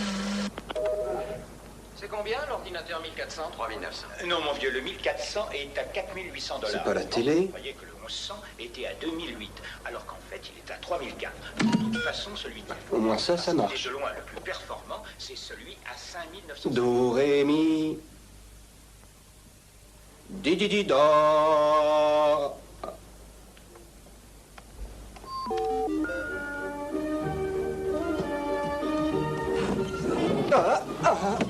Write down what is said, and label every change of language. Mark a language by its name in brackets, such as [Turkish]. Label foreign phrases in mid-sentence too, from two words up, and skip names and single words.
[French] C'est combien l'ordinateur 1400? 3900. Non, mon vieux, le 1400 est à 4800 $. C'est pas la télé. Vous voyez que le 1100 était à 2008, alors qu'en fait, il est à 3004. De toute façon, celui qu'il faut... Au moins ça marche. Et de loin, le plus performant, c'est celui à 5900. Do, ré, mi. Di, di, di, do. Ah, ah.